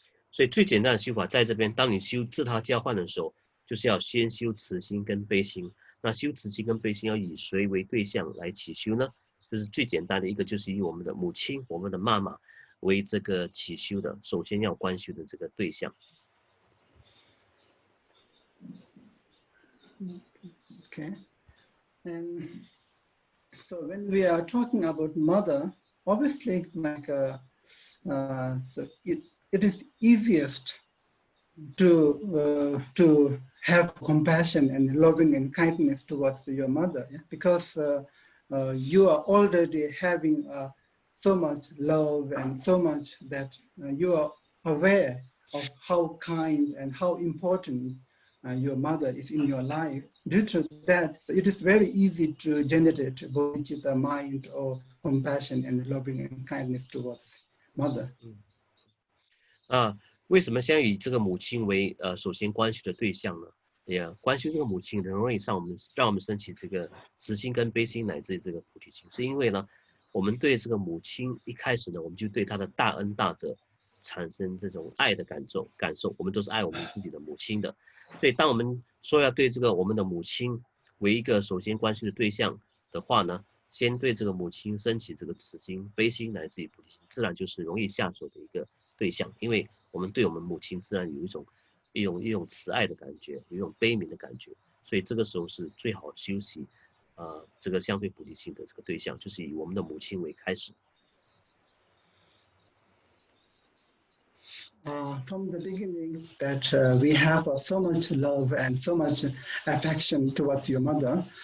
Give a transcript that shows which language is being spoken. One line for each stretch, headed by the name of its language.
Chinese: 所以最简单的修法在这边，当你修自他交换的时候，就是要先修慈心跟悲心。那修慈心跟悲心要以谁为对象来起修呢？就是最简单的一个，就是以我们的母亲、我们的妈妈为这个起修的，首先要观修的这个对象。
English: Okay, and so when we are talking about mother, obviously, like so it is easiest to have compassion and loving and kindness towards your mother, yeah? Because you are already having so much love and so much that you are aware of how kind and how important your mother is in your life. Due to that, so it is very easy to generate bodhicitta mind or compassion and loving and kindness towards mother.
Chinese: 为什么先以这个母亲为首先观修的对象呢？观修这个母亲很容易让我们升起这个慈心跟悲心乃至这个菩提心，是因为呢，我们对这个母亲一开始呢，我们就对她的大恩大德产生这种爱的感受，我们都是爱我们自己的母亲的。所以当我们说要对这个我们的母亲为一个首先观修的对象的话呢，先对这个母亲升起这个慈心、悲心乃至于菩提心，自然就是容易下手的一个对象，因为我们对我们母亲自然有一种慈爱的感觉，有一种悲悯的感觉，所以这个时候是最好修习这个相对菩提心的这个对象，就是以我们的母亲为开始。
English: From the beginning that we have so much love and so much affection towards your mother.